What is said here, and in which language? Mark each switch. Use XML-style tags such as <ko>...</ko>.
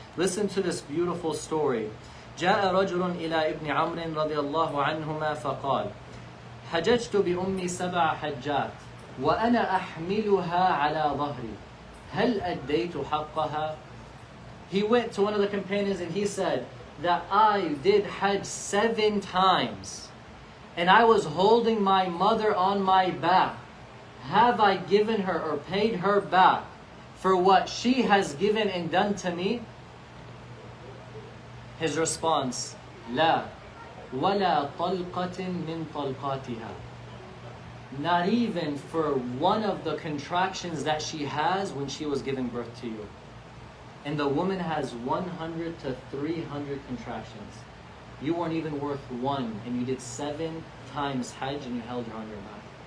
<en>Listen to this beautiful story.</en> <ar>جاء رجل إلى ابن عمرو رضي الله عنهما فقال حججت بأمي 7 حجات وأنا أحملها على ظهري هل أديت حقها؟</ar> <en>He went to one of the companions and he said that I did Hajj 7 times and I was holding my mother on my back. Have I given her or paid her back for what she has given and done to me?</en> <ar>His response, لا ولا طلقة من طلقاتها.</ar> <en>Not even for one of the contractions that she has when she was giving birth to you. And the woman has 100 to 300 contractions. You weren't even worth one, and you did 7 times Hajj and you held her on your back.</en>